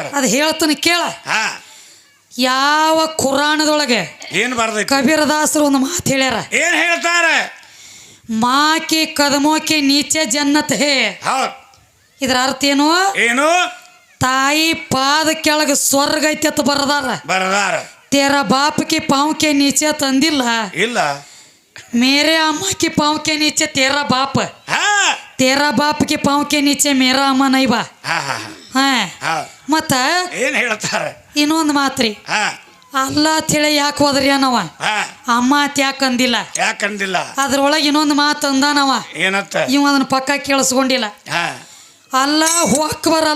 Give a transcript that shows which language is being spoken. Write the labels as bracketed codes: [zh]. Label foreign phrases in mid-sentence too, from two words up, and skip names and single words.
[kn] ಅದ್ ಹೇಳ್ತಾನೆ ಕೇಳ ಯಾವ ಕುರಾನದೊಳಗೆ ಏನ್ ಬರ್ದ ಕಬೀರದಾಸರು ಒಂದು ಮಾತು ಹೇಳ್ಯಾರ ಏನ್ ಹೇಳ್ತಾರ [hi] माँ के क़दमों के नीचे जन्नत है [kn] ಇದ್ರ ಅರ್ಥ ಏನು ಏನು ತಾಯಿ ಪಾದ ಕೆಳಗೆ ಸ್ವರ್ಗ ಐತಿ ಅಂತ ಬರದಾರ [hi] तेरा बाप के पाँव के नीचे [kn] ತಂದಿಲ್ಲ ಇಲ್ಲ [hi] मेरे अम्मा के पाँव के नीचे तेरा बाप [kn] ಹಾ [hi] तेरा बाप के पाँव के नीचे मेरा अम्मा नहीं बा [kn] ಹಾ ಹಾ ಹಾ ಹಾ ಮತ್ತ ಏನ್ ಹೇಳ್ತಾರ ಇನ್ನೊಂದು ಮಾತ್ರಿ ಹಾ ಅಲ್ಲ ತಿಳಿ ಯಾಕೆ ಹೋದ್ರಿ ಅನ್ನವ ಹಾ ಅಮ್ಮ ಅಂತ ಯಾಕೆ ಅಂದಿಲ್ಲ ಯಾಕಂದಿಲ್ಲ ಅದ್ರೊಳಗೆ ಇನ್ನೊಂದು ಮಾತು ಅಂದಾನವ ಏನತ್ತ ಇವ ಅದನ್ನ ಪಕ್ಕ ಕೇಳಿಸ್ಕೊಂಡಿಲ್ಲ ಹಾ ಅಲ್ಲ ಅಕ್ಬರ್ ಅಲ್ಲ